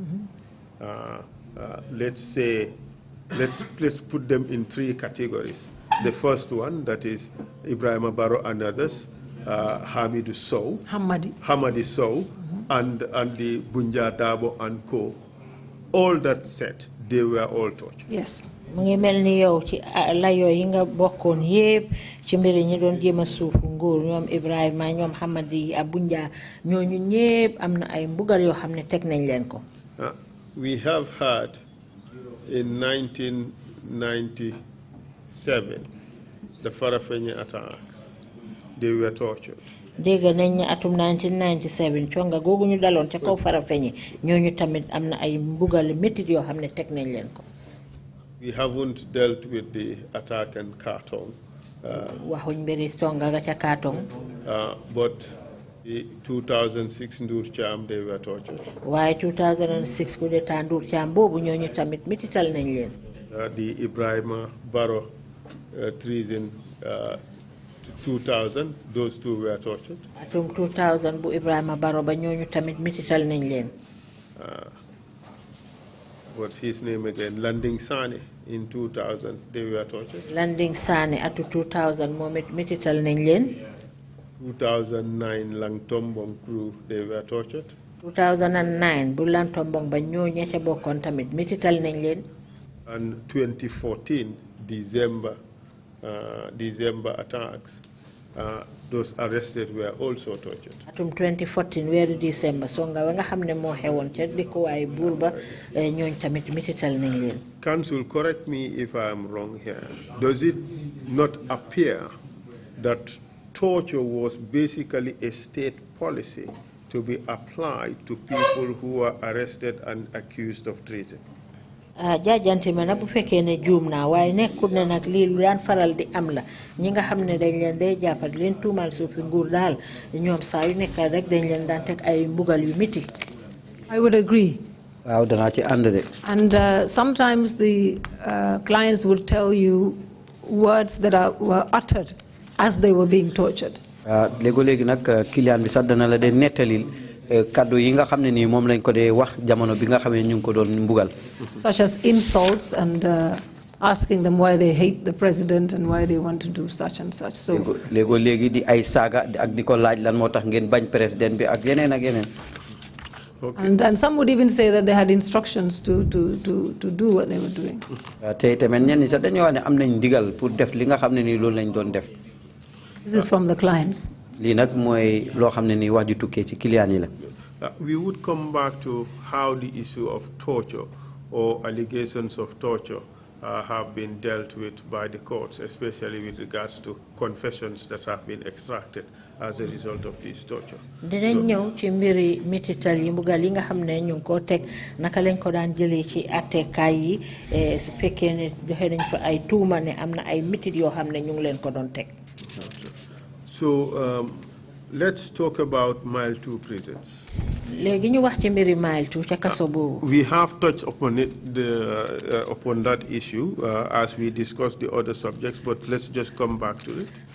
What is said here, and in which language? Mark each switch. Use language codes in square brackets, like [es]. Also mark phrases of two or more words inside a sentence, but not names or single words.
[en] Let's put them in 3 categories. the first one, that is Ibrahim Barrow and others, Hamidou Sow, Hamadi Sow, and the Bunja Dabo and co. All that said, they were all tortured. Yes. [wo] Mu ngi mel ni yow ci layo yi nga bokkoon yépp ci mbiri ñi doon jéem a suufu nguur ñoom Ibrahima ñoom Hamadi Abunja ñooñu ñépp am na ay mbugal yoo xam ne teg nañ leen ko. [en] We have had in 1997 the Farafenni attacks. They were tortured. [wo] Dégg nañ ne atum 1997 conga googu ñu daloon ca kaw Farafenni ñooñu tamit am na ay mbugal métit yoo xam ne teg nañ leen ko. [en] We haven't dealt with the attack in Kartong. But the 2006 Ndur Cham, they were tortured. [wo] Why 2006 [fr] coup d'etat [wo] Ndur Cham bobu ñoñu tamit mitital nañ leen. [en] The Ibrahima Barrow treason 2000, those two were tortured. [wo] Atum 2000 bu Ibrahima Barrow ba ñoñu tamit mitital nañ leen. [en] What's his name again? Landing Sane in 2000, they were tortured. [wo] Landing Sane atu 2000 momit mitital nañ leen. [en] 2009 Langtombong crew, they were tortured. [wo] 2009 bu Langtombong ba ñoñu ca bokkon tamit mitital nañ leen. [en] And 2014 December attacks, those arrested were also tortured. [wo] Atum 2014 weeru December songa nga xamne mo xewon ci diko way burba ñoñ tamit mitital nañ leen. [en] Council, correct me if I am wrong here. Does it not appear that torture was basically a state policy to be applied to people who were arrested and accused of treason? [wo] Jaajante ma bu fekkee ne juum naa waaye nekkul ne nag lii lu daan faral di am la ñi nga xam ne dañ leen day jàppat leen tuumal suufi nguur daal ñoom saa yu nekk rek dañ leen daan teg ay mbugal yu miti. [en] I would agree. [wo] Waaw danaa ci ànd de. [en] And sometimes the clients would tell you words that were uttered as they were being tortured. [wo] Léegi nag client bi sax dana la de nettalil kaddu yi nga xam ne nii moom lañ ko dee wax jamono bi nga xam ne ñu ngi ko doon mbugal. [en] Such as insults and asking them why they hate the president and why they want to do such and such. So [wo] léegi di ay saaga ak di ko laaj lan moo tax ngeen bañ président bi ak yeneen ak yeneen. [en] And some would even say that they had instructions to do what they were doing. [wo] Te tamit ñenn ñi sax dañoo wax ne am nañ ndigal pour def li nga xam ne nii loolu lañ doon def. [en] This is from the clients. [wo] Lii nag mooy loo xam ne nii wax ju tukkee ci client yi la. [en] We would come back to how the issue of torture or allegations of torture have been dealt with by the courts, especially with regards to confessions that have been extracted as a result of this torture. [wo] Dinañ ñëw ci mbiri mitital yi mbugal yi nga xam ne ñu ngi ko teg naka lañ ko daan jëlee ci attekaay yi su fekkee ne joxe nañ fa ay tuuma ne am na ay mitit yoo xam ne ñu ngi leen ko doon teg. [en] So let's talk about Mile 2 prisons. We have touched upon it, upon that issue as we discussed the other subjects, but let's just come back to it.